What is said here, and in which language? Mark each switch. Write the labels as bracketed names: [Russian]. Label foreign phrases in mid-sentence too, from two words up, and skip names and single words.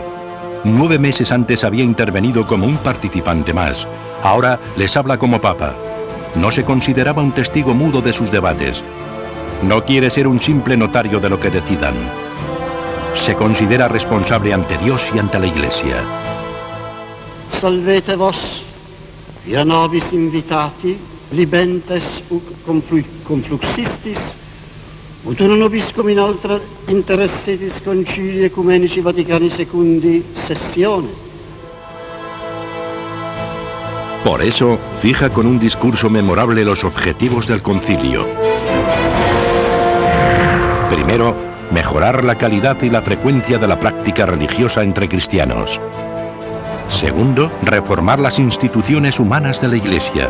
[Spanish] 9 meses antes había intervenido como un participante más. Ahora les habla como papa. No se consideraba un testigo mudo de sus debates. No quiere ser un simple notario de lo que decidan. Se considera responsable ante Dios y ante la Iglesia. [Latin] Salvete vos, via nobis invitati, libentes confluxistis, ut unum nobiscum in altra interessetis concilii ecumenici Vaticani II sessione. [Spanish] Por eso, fija con un discurso memorable los objetivos del concilio. Primero, mejorar la calidad y la frecuencia de la práctica religiosa entre cristianos. Segundo, reformar las instituciones humanas de la Iglesia.